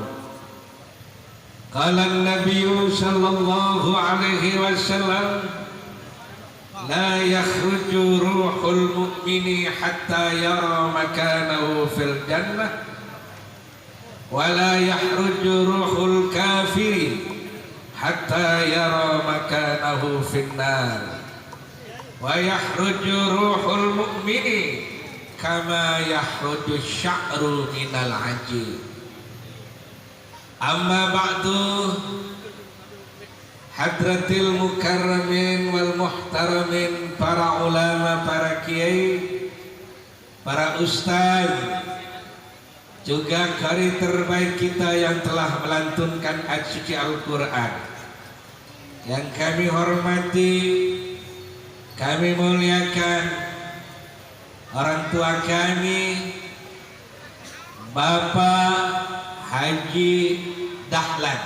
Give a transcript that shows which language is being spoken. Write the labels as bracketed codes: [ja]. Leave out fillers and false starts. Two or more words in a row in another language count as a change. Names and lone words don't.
[ar] قال النبي صلى الله عليه وسلم لا يخرج روح المؤمن حتى يرى مكانه في الجنة ولا يخرج روح الكافر حتى يرى مكانه في النار ويخرج روح المؤمن كما يخرج الشعر من العجين. أما بعد, حضرات المكرمين والمحترمين, [id] para ulama, para kiai, para ustaz, juga qari terbaik kita yang telah melantunkan ayat suci Al-Quran. Yang kami hormati, kami muliakan orang tua kami, Bapak Haji Dahlan.